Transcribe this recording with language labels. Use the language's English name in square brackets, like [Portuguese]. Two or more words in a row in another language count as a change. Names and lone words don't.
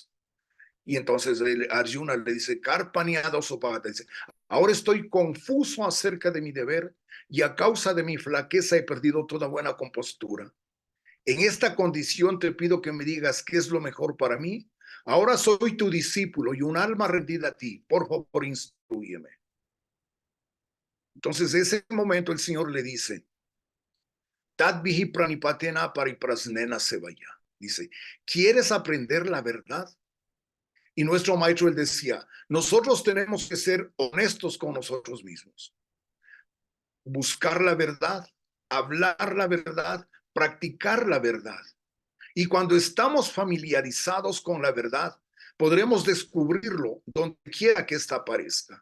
[Spanish] Y entonces Arjuna le dice, [Sanskrit] कार्पण्यदो सोपगत, [Spanish] dice, ahora estoy confuso acerca de mi deber y a causa de mi flaqueza he perdido toda buena compostura. En esta condición te pido que me digas qué es lo mejor para mí. Ahora soy tu discípulo y un alma rendida a ti. Por favor, instrúyeme. Entonces, en ese momento el Señor le dice, [Sanskrit] तद् विहि प्रणिपातेन परिप्रश्नेन सेवया. [Spanish] Dice, ¿quieres aprender la verdad? Y nuestro maestro él decía, nosotros tenemos que ser honestos con nosotros mismos, buscar la verdad, hablar la verdad, practicar la verdad. Y cuando estamos familiarizados con la verdad, podremos descubrirlo donde quiera que ésta aparezca.